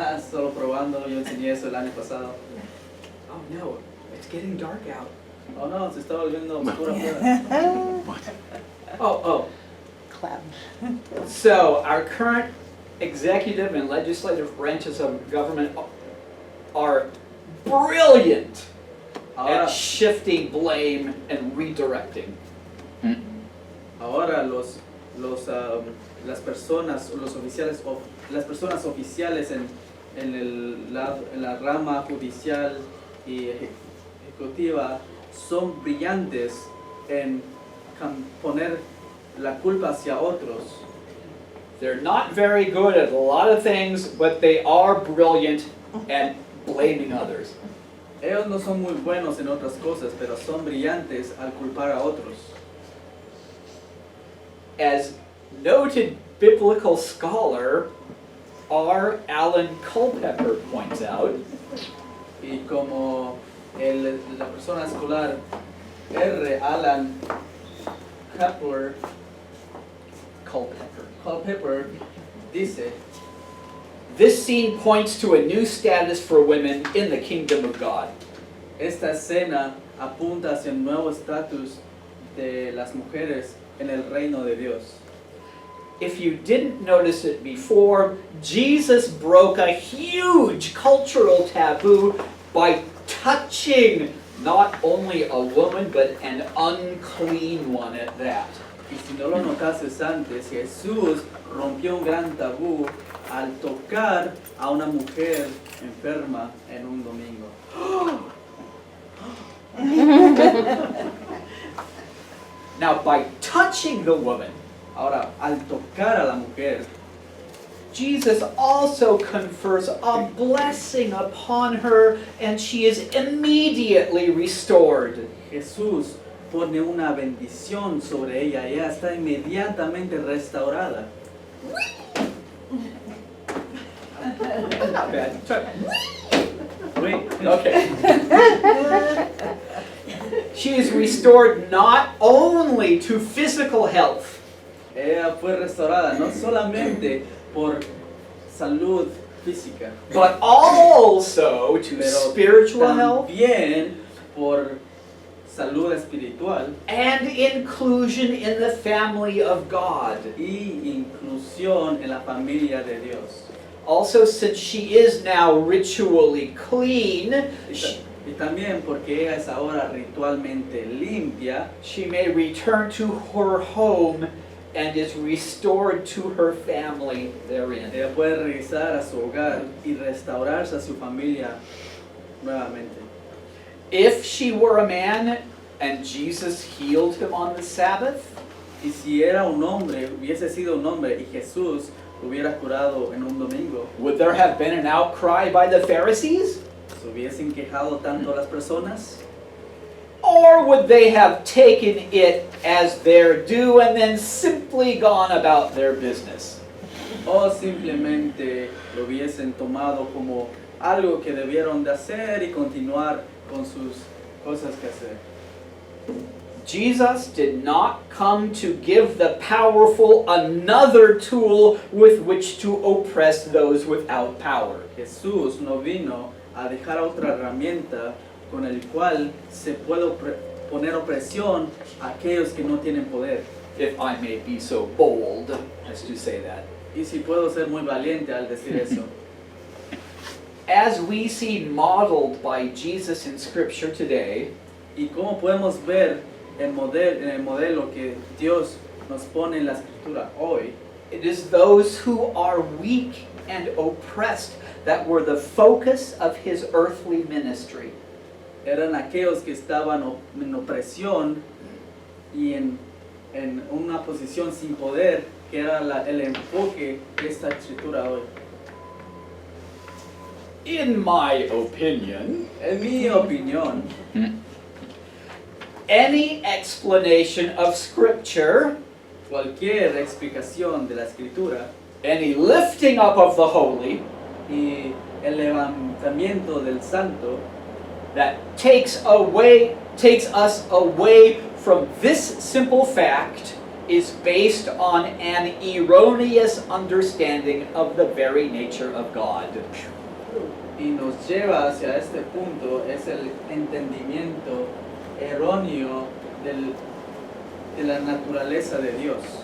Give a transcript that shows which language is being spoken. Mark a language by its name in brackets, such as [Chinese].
[Spanish] Solo probando, yo enseñé eso el año pasado. [English] Oh no, it's getting dark out. [Spanish] Oh no, se está volviendo oscuro afuera. Oh. [English] Clap. So our current executive and legislative branches of government are brilliant [Spanish] Ahora, [English] at shifting blame and redirecting. [Spanish] ahora las personas, las personas oficiales en la rama judicial y ejecutiva son brillantes en poner la culpa hacia otros. [English] They're not very good at a lot of things, but they are brilliant at blaming others. [Spanish] Ellos no son muy buenos en otras cosas, pero son brillantes al culpar a otros. [English] As noted biblical scholar R. Alan Culpepper points out, [Spanish] Y como la persona escolar R. Alan Culpepper dice, [English] this scene points to a new status for women in the kingdom of God. [Spanish] esta escena apunta hacia un nuevo estatus de las mujeres en el reino de Dios. [English] If you didn't notice it before, Jesus broke a huge cultural taboo by touching not only a woman, but an unclean one at that. [Spanish] Y si no lo notases antes, Jesús rompió un gran tabú al tocar a una mujer enferma en un domingo. [English] Now, by touching the woman, [Spanish] Ahora, al tocar a la mujer, [English] Jesus also confers a blessing upon her, and she is immediately restored. [Spanish] Jesús pone una bendición sobre ella. Ella está inmediatamente restaurada. [English] Not bad. Wait, Okay. She is restored not only to physical health, [Spanish] ella fue restaurada no solamente por salud física, [English] but also to [Spanish] pero [English] spiritual health [Spanish] también por salud espiritual [English] and inclusion in the family of God. [Spanish] y inclusión en la familia de Dios. [English] Also, since she is now ritually clean, [Spanish] Y también porque ella es ahora ritualmente limpia, [English] she may return to her home and is restored to her family therein. [Spanish] ella puede regresar a su hogar y restaurarse a su familia nuevamente. [English] If she were a man and Jesus healed him on the Sabbath, [Spanish] Y si era un hombre, hubiese sido un hombre y Jesús lo hubiera curado en un domingo, [English] would there have been an outcry by the Pharisees? [Spanish] ¿se hubiesen quejado tanto las personas? [English] Or would they have taken it as their due and then simply gone about their business? [Spanish] ¿O simplemente lo hubiesen tomado como algo que debieron de hacer y continuar con sus cosas que hacer? [English] Jesus did not come to give the powerful another tool with which to oppress those without power. [Spanish] Jesús no vino a dejar otra herramienta con el cual se puede poner opresión a aquellos que no tienen poder. [English] If I may be so bold as to say that. [Spanish] Y si puedo ser muy valiente al decir eso. [English] As we see modeled by Jesus in Scripture today, [Spanish] Y como podemos ver en el modelo que Dios nos pone en la escritura hoy, [English] it is those who are weak and oppressed that were the focus of his earthly ministry. [Spanish] eran aquellos que estaban en opresión y en una posición sin poder, que era el enfoque de esta escritura hoy. [English] In my opinion, [Spanish] En mi opinión, [English] any explanation of Scripture, [Spanish] cualquier explicación de la escritura [English] any lifting up of the holy, [Spanish] y el levantamiento del santo [English] that takes us away from this simple fact is based on an erroneous understanding of the very nature of God. [Spanish] y nos lleva hacia este punto es el entendimiento erróneo de la naturaleza de Dios.